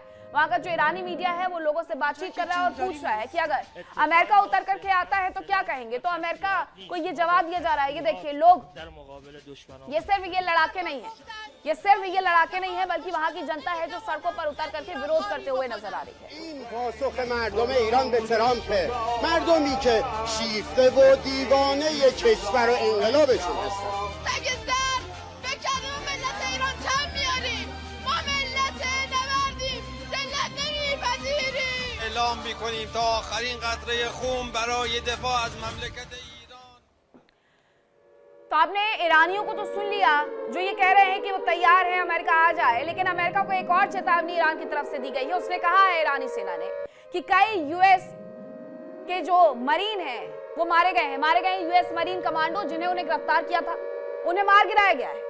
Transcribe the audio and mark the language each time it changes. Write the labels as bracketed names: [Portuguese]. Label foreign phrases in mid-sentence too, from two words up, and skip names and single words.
[Hindi] वहां का जो ईरानी मीडिया है वो लोगों से बातचीत कर रहा है और पूछ रहा है कि अगर अमेरिका उतर करके आता है तो क्या कहेंगे। तो अमेरिका को ये जवाब दिया जा रहा है, ये देखिए लोग, ये सिर्फ ये लड़ाके नहीं है, ये सिर्फ ये लड़ाके नहीं है, बल्कि वहां की जनता है जो सड़कों पर उतर करके विरोध करते हुए नजर आ रही है। [Persian] پاسخ مردم ایران به ترامپ، مردمی که شیفته و دیوانه کشور و انقلابشون هستن. اعلام می‌کنیم تا آخرین قطره خون برای دفاع از مملکت ایران. [Hindi] तो आपने ईरानियों को तो सुन लिया जो ये कह रहे हैं कि वो तैयार है अमेरिका आ जाए, लेकिन अमेरिका को एक और चेतावनी ईरान की तरफ से दी गई है। उसने कहा है ईरानी सेना ने कि कई यूएस के जो मरीन हैं वो मारे गए [English] US Marine commando [Hindi] जिन्हें उन्हें गिरफ्तार किया था, उन्हें मार गिराया गया है।